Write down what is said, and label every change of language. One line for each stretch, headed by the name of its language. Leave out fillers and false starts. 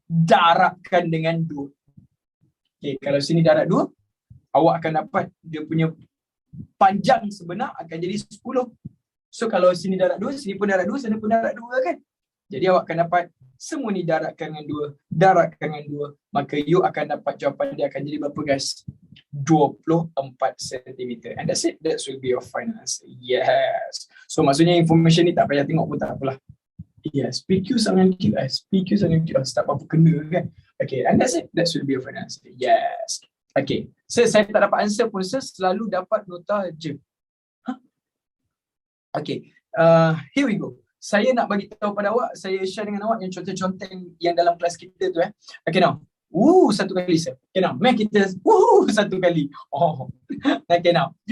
Malay: Darabkan dengan 2. Okay, kalau sini darab 2, awak akan dapat dia punya panjang sebenar akan jadi 10. So kalau sini darab 2, sini pun darab 2, sana pun darab 2 kan? Jadi awak akan dapat semua ni darabkan dengan 2, darabkan dengan 2. Maka you akan dapat jawapan dia akan jadi berapa guys?
English: 24 cm. And that's it. That will be your final answer.
Malay: Yes. So maksudnya information ni tak payah tengok pun tak apalah. Yes, PQ sangat QS. PQ sangat QS. Tak apa-apa kena kan.
English: Okay, and that's it. That should be your final answer. Yes. Okay.
Malay: So, saya tak dapat answer pun, saya selalu dapat nota je.
English: Huh? Okay. Here we go.
Malay: Saya nak bagi tahu pada awak, saya share dengan awak yang contoh-contoh yang dalam kelas kita tu
English: Okay now.
Malay: Satu kali sir. Okay now. Mac kita. Satu kali. Oh. Okay now.